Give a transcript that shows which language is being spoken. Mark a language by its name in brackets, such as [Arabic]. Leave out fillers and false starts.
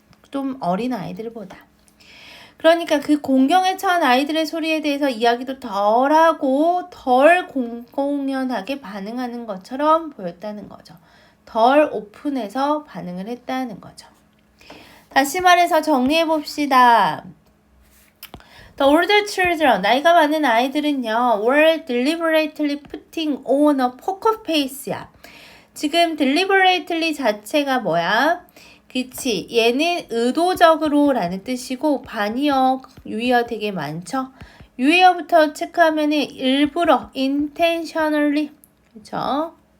[Korean] 좀 어린 아이들보다. 그러니까 그 공경에 처한 아이들의 소리에 대해서 이야기도 덜하고 덜 공공연하게 반응하는 것처럼 보였다는 거죠. 덜 오픈해서 반응을 했다는 거죠. 다시 말해서 정리해 봅시다. [English] The older children, [Korean] 나이가 많은 아이들은요, [English] were deliberately putting on a poker face야. [Korean] 지금 deliberately 자체가 뭐야? 그치, 얘는 의도적으로 라는 뜻이고 반의어, 유의어 되게 많죠? 유의어부터 체크하면은 일부러, intentionally, 그쵸?